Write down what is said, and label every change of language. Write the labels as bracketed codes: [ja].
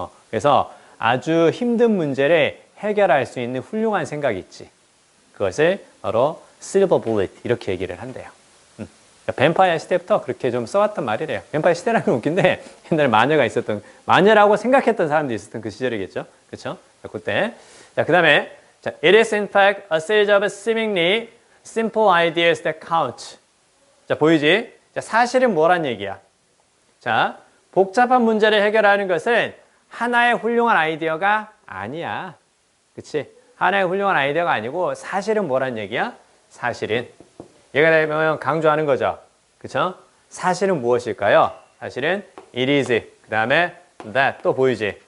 [ko] 그래서 아주 힘든 문제를 해결할 수 있는 훌륭한 생각이 있지. 그것을 바로 실버 bullet 이렇게 얘기를 한대요. 뱀파이어 시대부터 그렇게 좀 써왔던 말이래요. 뱀파이어 시대라는 건 웃긴데 옛날에 마녀라고 생각했던 사람도 있었던 그 시절이겠죠. 그렇죠? 그때. 자, 그다음에 [en] it is in fact a series of seemingly simple ideas that count. [ko] 자, 보이지? 자, 사실은 뭐란 얘기야? 자, 복잡한 문제를 해결하는 것은 하나의 훌륭한 아이디어가 아니야. 그치? 하나의 훌륭한 아이디어가 아니고 사실은 뭐란 얘기야? 사실은 얘가 되면 강조하는 거죠. 그쵸? 사실은 무엇일까요? 사실은 it is 그 다음에 that 또 보이지?